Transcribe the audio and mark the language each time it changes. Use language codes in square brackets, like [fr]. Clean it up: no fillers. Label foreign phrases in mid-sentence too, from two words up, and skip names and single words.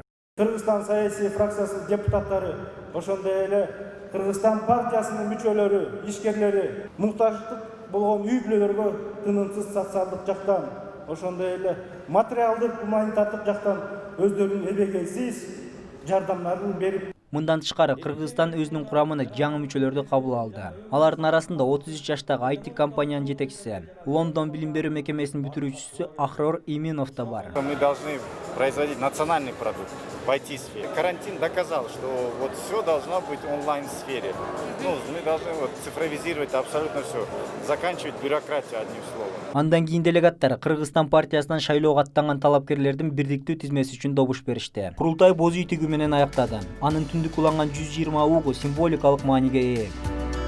[ky] Кыргызстан саясий фракциясынын депутаттары, ошондой эле Кыргызстан партиясынын мүчөлөрү, ишкерлери муктаждык болгон үй бүлөлөргө тынымсыз социалдык жактан, ошондой эле материалдык, гуманитардык жактан өздөрүнүн эбегейсиз жардамдарын берип. Мындан тышкары Кыргызстан өзүнүн курамына жаңы мүчөлөрдү кабыл алды. Алардын арасында 33 жаштагы IT компаниянын жетекчиси, Лондон билим берүү мекемесинин бүтүрүүчүсү Ахрор Иминов да бар. [ru] Мы должны производить национальный продукт в IT-сфере. Карантин доказал, что вот все должно быть в онлайн-сфере. Мы должны цифровизировать абсолютно все, заканчивать бюрократию одним словом. [ky] Андан кийин делегаттар Кыргызстан партиясынан шайлоого аттанган талапкерлердин бирдиктүү тизмеси үчүн добуш беришти. Курултай боз үй тигүү менен аяктады. Анын түндүк уланган 120 угу символикалык мааниге ээ.